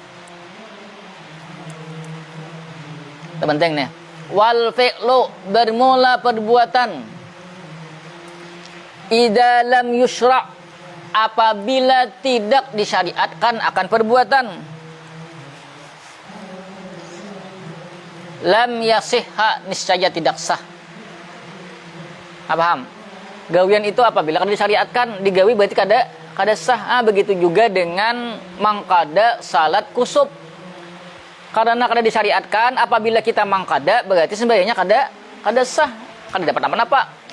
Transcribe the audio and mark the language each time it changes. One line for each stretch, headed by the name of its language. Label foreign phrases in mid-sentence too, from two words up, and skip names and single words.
Indonesian: Penting nih.
Arabic: والفعل,
Indonesian: bermula perbuatan,
Arabic: إذا لم يشرع',
Indonesian: apabila tidak disyariatkan akan perbuatan,
Arabic: لم يصح,
Indonesian: niscaya tidak sah. Paham?
Banjar: Gawian itu apabila kada disyariatkan, digawi berarti kada sah.
Indonesian: Begitu juga dengan mangkada salat kusuf.
Banjar: Karena kada disyariatkan, apabila kita mangkada berarti sembahyangnya kada sah, kada dapat apa-apa.